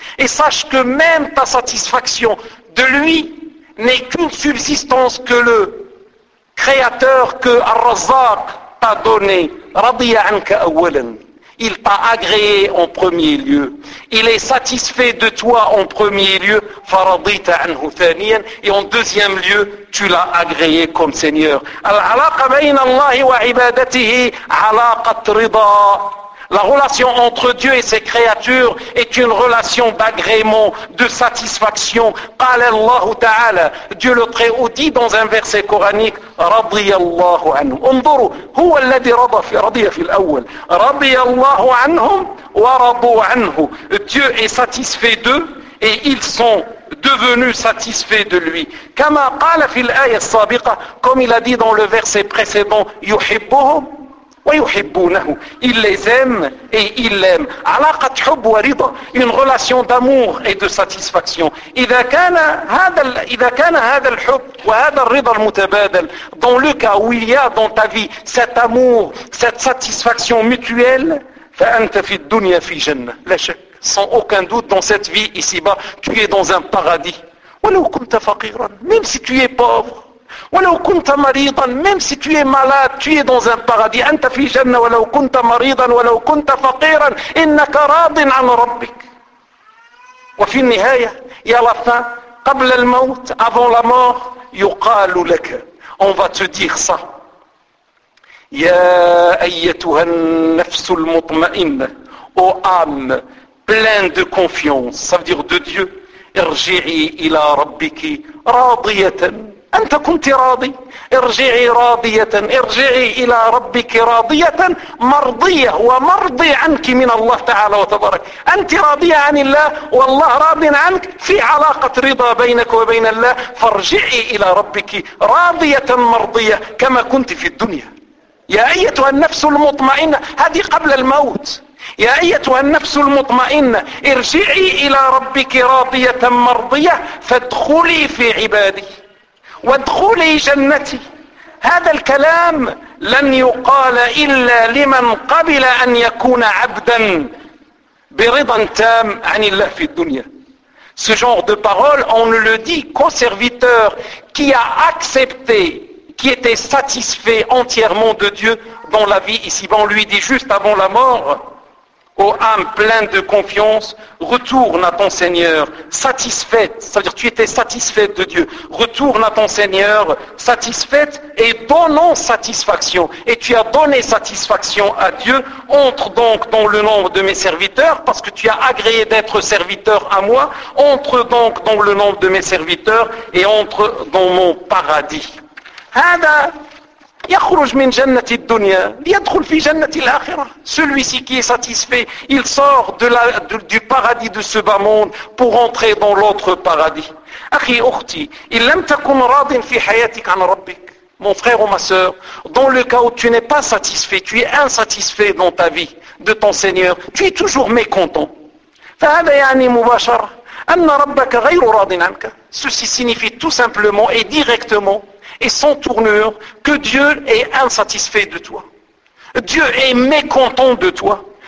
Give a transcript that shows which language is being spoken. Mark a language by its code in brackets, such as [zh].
[fr] Et sache que même ta satisfaction de lui n'est qu'une subsistance que le Créateur, que Ar-Razzaq t'a donné. [ar] رضي عنك أولا. [fr] Il t'a agréé en premier lieu. Il est satisfait de toi en premier lieu. [ar] فرضيت عنه ثانيا. [fr] Et en deuxième lieu, tu l'as agréé comme Seigneur. [ar] العلاقة بين الله وعبادته علاقة رضا. [fr] La relation entre Dieu et ses créatures est une relation d'agrément, de satisfaction. [ar] قال الله تعالى, [fr] Dieu le Très-Haut dit dans un verset coranique, [ar] رضي الله عنهم. انظروا, هو الذي رضي في الأول. رضي الله عنهم ورضوا عنه. [fr] Dieu est satisfait d'eux et ils sont devenus satisfaits de lui. [ar] كما قال في الآية السابقة, [fr] comme il a dit dans le verset précédent, [ar] يحبهم. ويحبونه. [fr] Il les aime et il l'aime. [ar] علاقة حب ورضا. [fr] Une relation d'amour et de satisfaction. [ar] إذا كان هذا الحب وهذا الرضا المتبادل. [fr] Dans le cas où il y a dans ta vie cet amour, cette satisfaction mutuelle, [ar] فأنت في الدنيا في جنة. لا شك. [fr] Sans aucun doute, dans cette vie ici-bas, tu es dans un paradis. [ar] ولو كنت فقيرا. [fr] Même si tu es pauvre. [ar] ولو كنت مريضا, [fr] même si tu es malade, tu es dans un paradis. [ar] أنت في جنة ولو كنت مريضا ولو كنت فقيرا إنك راض عن ربك. وفي النهاية يا لفا قبل الموت, [fr] avant la mort, [ar] يقال لك, [fr] on va te dire ça. [ar] يا أيتها النفس المطمئنة, [fr] ô âme pleine de confiance, ça veut dire de Dieu, [ar] ارجعي إلى ربك راضية. أنت كنت راضي, ارجعي راضية, ارجعي إلى ربك راضية مرضية, ومرضي عنك من الله تعالى وتبارك. أنت راضية عن الله والله راض عنك, في علاقة رضا بينك وبين الله, فارجعي إلى ربك راضية مرضية كما كنت في الدنيا. يا أيتها النفس المطمئنة, هذه قبل الموت. يا أيتها النفس المطمئنة, ارجعي إلى ربك راضية مرضية, فادخلي في عبادي وادخلي جنتي. هذا الكلام لن يقال إلا لمن قبل أن يكون عبدا برضا تام عن الله في الدنيا. [fr] Ce genre de parole, on ne le dit qu'au serviteur qui a accepté, qui était satisfait entièrement de Dieu dans la vie ici-bas. On lui dit juste avant la mort, ô âme pleine de confiance, retourne à ton Seigneur satisfaite, c'est-à-dire tu étais satisfaite de Dieu, retourne à ton Seigneur satisfaite et donnant satisfaction, et tu as donné satisfaction à Dieu, entre donc dans le nombre de mes serviteurs, parce que tu as agréé d'être serviteur à moi, entre donc dans le nombre de mes serviteurs et entre dans mon paradis. [ar] Hada يخرج من جنة الدنيا ليدخل في جنة الآخرة. [fr] Celui-ci qui est satisfait, il sort du paradis de ce bas monde pour entrer dans l'autre paradis. [ar] أخي أختي, إن لم تكن راض في حياتك عن ربك. [fr] Mon frère ou ma sœur, dans le cas où tu n'es pas satisfait, tu es insatisfait dans ta vie de ton Seigneur, tu es toujours mécontent. [ar] فهذا يعني مباشرة أن ربك غير راض عنك. [fr] Ceci signifie tout simplement et directement et sans tournure, que Dieu est insatisfait de toi. Dieu est mécontent de toi.